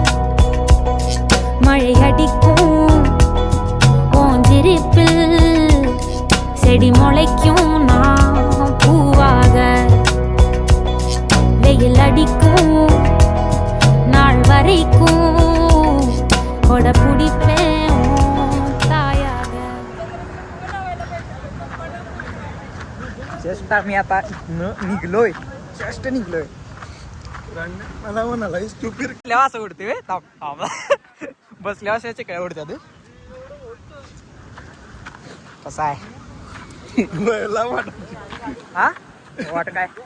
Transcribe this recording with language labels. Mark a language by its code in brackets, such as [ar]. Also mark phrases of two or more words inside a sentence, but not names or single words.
[ta] மழை அடிக்கும் ஓஞ்சிருப்பில் செடி முளைக்கும் நான் பூவாக. வெயில் அடிக்கும் நாள் வரைக்கும் கொட பிடிப்பேன் தாயாக. [mr] जस्ट आम्ही आता निघलोय. मला म्हणाला स्टुपिड. बसल्यावर असं उडते वे बसल्यावर अशा चिकळ्या उडत्या तू. कसा आहे हा वाट काय.